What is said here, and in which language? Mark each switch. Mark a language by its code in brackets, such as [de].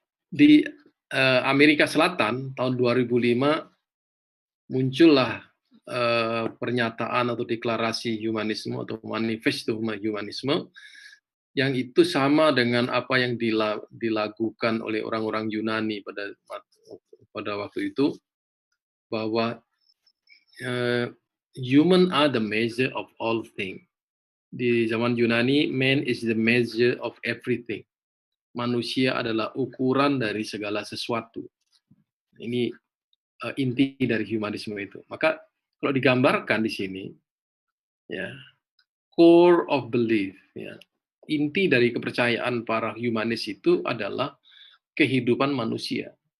[id] Di Amerika Selatan tahun 2005 muncullah pernyataan atau deklarasi humanisme atau manifesto humanisme yang itu sama dengan apa yang dilakukan oleh orang-orang Yunani pada waktu itu, bahwa [en] human are the measure of all things. [id] Di zaman Yunani, [en] man is the measure of everything. [id] Manusia adalah ukuran dari segala sesuatu. Ini inti dari humanisme itu. Maka kalau digambarkan di sini, ya, [en] core of belief, [id] ya, inti dari kepercayaan para humanis itu adalah kehidupan manusia.